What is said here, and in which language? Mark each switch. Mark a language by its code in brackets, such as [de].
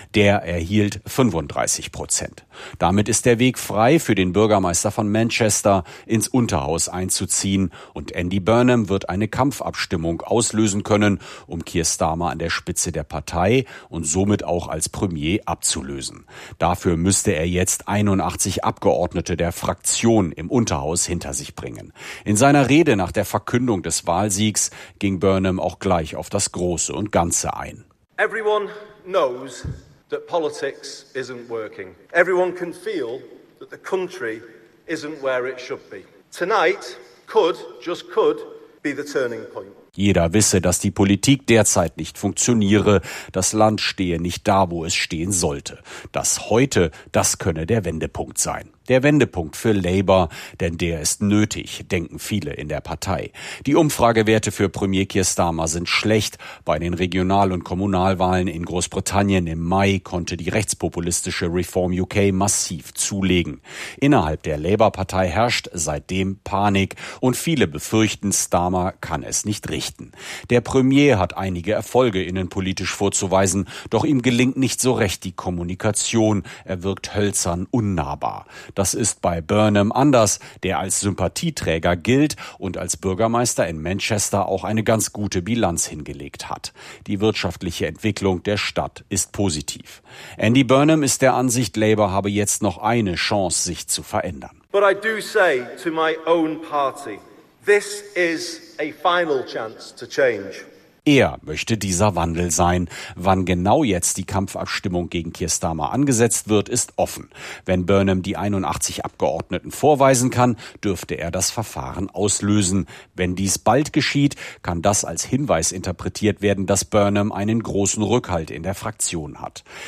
[de] Der erhielt 35%. Damit ist der Weg frei für den Bürgermeister von Manchester, ins Unterhaus einzuziehen, und Andy Burnham wird eine Kampfabstimmung auslösen können, um Keir Starmer an der Spitze der Partei und somit auch als Premier abzulösen. Dafür müsste er jetzt 81 Abgeordnete der Fraktion im Unterhaus hinter sich bringen. In seiner Rede nach der Verkündung des Wahlsiegs ging Burnham auch gleich auf das Große und Ganze ein. [en] Everyone knows that politics isn't working. Everyone can feel that the country isn't where it should be. Tonight could, just could, be the turning point. [de] Jeder wisse, dass die Politik derzeit nicht funktioniere, das Land stehe nicht da, wo es stehen sollte. Das heute, das könne der Wendepunkt sein. Der Wendepunkt für Labour, denn der ist nötig, denken viele in der Partei. Die Umfragewerte für Premier Keir Starmer sind schlecht. Bei den Regional- und Kommunalwahlen in Großbritannien im Mai konnte die rechtspopulistische Reform UK massiv zulegen. Innerhalb der Labour-Partei herrscht seitdem Panik und viele befürchten, Starmer kann es nicht richten. Der Premier hat einige Erfolge innenpolitisch vorzuweisen, doch ihm gelingt nicht so recht die Kommunikation. Er wirkt hölzern unnahbar. Das ist bei Burnham anders, der als Sympathieträger gilt und als Bürgermeister in Manchester auch eine ganz gute Bilanz hingelegt hat. Die wirtschaftliche Entwicklung der Stadt ist positiv. Andy Burnham ist der Ansicht, Labour habe jetzt noch eine Chance, sich zu verändern. [en] But I do say to my own party, this is a final chance to change. [de] Er möchte dieser Wandel sein. Wann genau jetzt die Kampfabstimmung gegen Keir Starmer angesetzt wird, ist offen. Wenn Burnham die 81 Abgeordneten vorweisen kann, dürfte er das Verfahren auslösen. Wenn dies bald geschieht, kann das als Hinweis interpretiert werden, dass Burnham einen großen Rückhalt in der Fraktion hat.